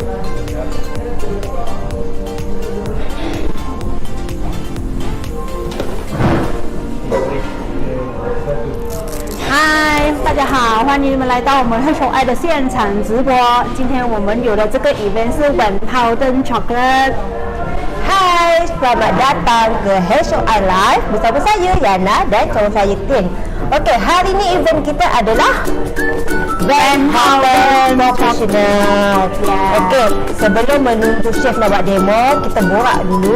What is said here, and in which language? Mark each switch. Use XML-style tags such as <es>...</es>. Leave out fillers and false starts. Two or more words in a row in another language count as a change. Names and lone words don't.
<zh>Hi， 大家好，欢迎你们来到我们黑熊爱的现场直播。今天我们有的这个 event 是 VANHOUTEN Chocolate。Hai,</zh> <ms>selamat datang ke HOI Live bersama saya Yana dan kawan saya Tin. Okey, hari ni event kita adalah VANHOUTEN Professional. Okey, sebelum menunggu chef nak buat demo, kita borak dulu.</ms>